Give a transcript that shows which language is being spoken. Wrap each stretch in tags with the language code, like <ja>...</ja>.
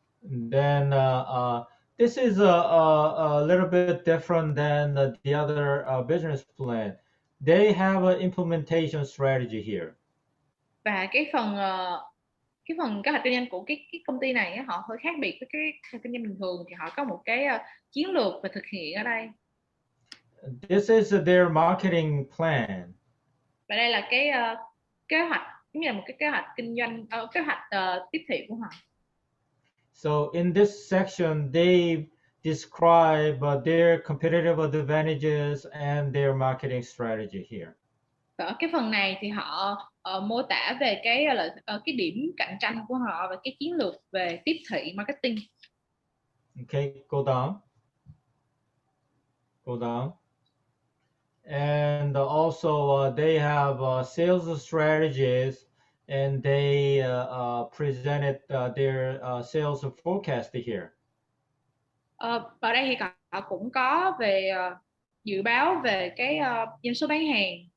<en>And then this is a little bit different than the other business plan. They have an implementation strategy here.</en> <vi>Và cái phần kế hoạch kinh doanh của cái công ty này họ hơi khác biệt với cái kế hoạch kinh doanh bình thường, thì họ có một cái chiến lược về thực hiện ở đây.</vi> <en>This is their marketing plan.</en> <vi>Và đây là cái kế hoạch, giống như là một cái kế hoạch kinh doanh, kế hoạch tiếp thị của họ.</vi> <en>So in this section, they describe their competitive advantages and their marketing strategy here.</en> <vi>Và ở cái phần này thì họ mô tả về cái điểm cạnh tranh của họ và cái chiến lược về tiếp thị marketing.</vi> <en>Okay, go down. Go down. And also they have sales strategies, and they presented their sales forecast here.</en> <vi>Ở đây thì họ cũng có về dự báo về cái doanh số bán hàng.</vi>